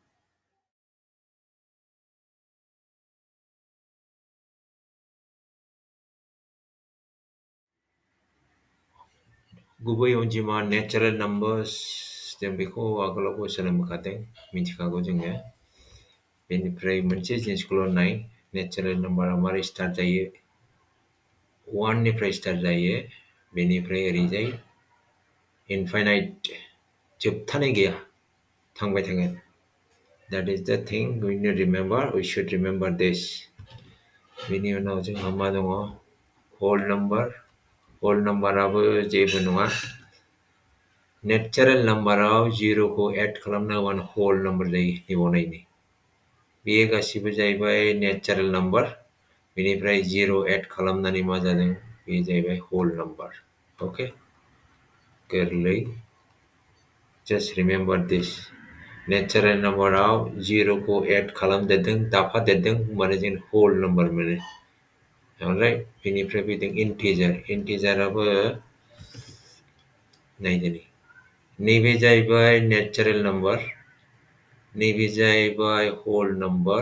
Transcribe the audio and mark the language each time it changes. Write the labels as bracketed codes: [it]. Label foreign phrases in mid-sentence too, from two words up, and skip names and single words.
[brx] गुबै अनजिमा [en] natural numbers, [brx] जों बेखौ आगोलावबो सोलोंबोखादों, मिथिखागौ जोङो। बेनिफ्राय मोनसे जिनिसखौल' नाय, [en] natural number [brx] मारै स्टार्ट जायो। 1 निफ्राय स्टार्ट जायो, बेनिफ्राय ओरैजाय इनफाइनाइट, जोबथानाय गैया, थांबाय थागोन। [en] That is the thing we need to remember. We should remember this. [brx] बेनि उनाव जोंहा मा दङ? [en] whole number. whole number [brx] जेबो नङा। [en] natural number [brx] 0 खौ एड खालामनांगौबानो [en] whole number [brx] जायो। निबावनायनि बेयो गासिबो जाहैबाय [en] natural number. [brx] बेनिफ्राय 0 एड खालामनानै मा जादों? बे जाहैबाय [en] whole number. [brx] अके, गोरलै। [en] Just remember this. natural number [brx] 0 खौ एड खालामदेरदों, दाफादेरदों, होमबानो जों [en] whole number [brx] मोनो। अलराइट, बेनिफ्राय फैदों इन्टिजार। इन्टिजाराबो नायदो नै, नैबे जाहैबाय [en] natural number, [brx] नैबे जाहैबाय [en] whole number.